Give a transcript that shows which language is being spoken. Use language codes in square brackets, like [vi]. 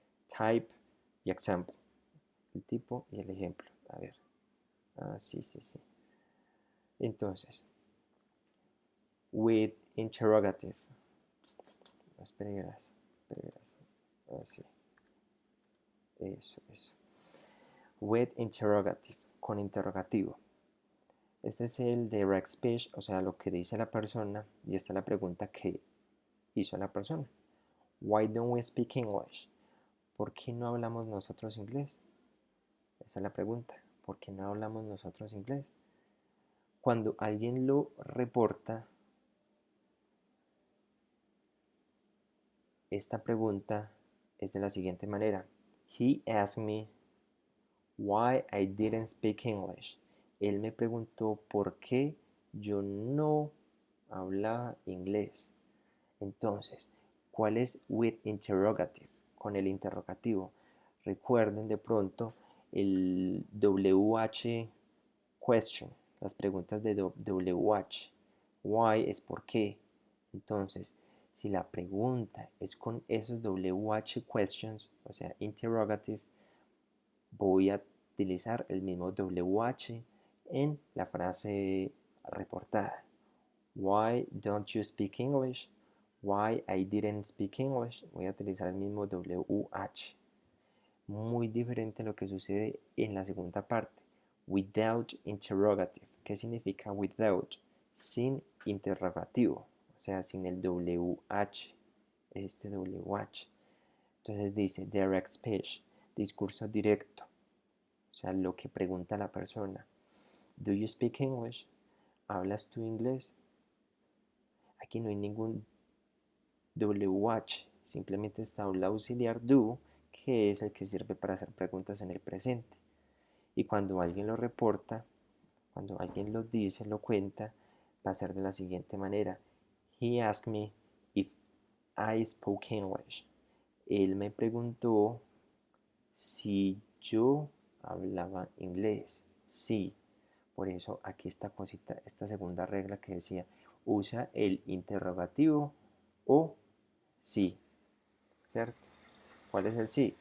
[es] Type y example, el tipo y el ejemplo. A ver, sí. [en] Entonces, with interrogative. [es] Espera, así. Eso. [en] With interrogative, [es] con interrogativo. Este es el direct speech, o sea, lo que dice la persona, y esta es la pregunta que hizo la persona. [en] Why don't we speak English? [es] ¿Por qué no hablamos nosotros inglés? Esa es la pregunta. ¿Por qué no hablamos nosotros inglés? Cuando alguien lo reporta, esta pregunta es de la siguiente manera. [en] He asked me why I didn't speak English. [es] Él me preguntó por qué yo no hablaba inglés. Entonces, ¿cuál es [en] with interrogative? [es] Con el interrogativo. Recuerden de pronto el WH question, las preguntas de WH. Why es por qué. Entonces, si la pregunta es con esos WH questions, o sea, interrogative, voy a utilizar el mismo WH en la frase reportada. [en] Why don't you speak English? Why I didn't speak English. [es] Voy a utilizar el mismo WH. Muy diferente a lo que sucede en la segunda parte. [en] Without interrogative. [es] ¿Qué significa [en] without? [es] Sin interrogativo. O sea, sin el WH. Este WH. Entonces dice direct speech. Discurso directo. O sea, lo que pregunta la persona. [en] Do you speak English? [es] ¿Hablas tú inglés? Aquí no hay ningún WH, simplemente está el auxiliar do, que es el que sirve para hacer preguntas en el presente. Y cuando alguien lo reporta, cuando alguien lo dice, lo cuenta, va a ser de la siguiente manera. [en] He asked me if I spoke English. [es] Él me preguntó si yo hablaba inglés. Sí. Por eso aquí esta cosita, esta segunda regla que decía, usa el interrogativo o sí, ¿cierto? ¿Cuál es el sí?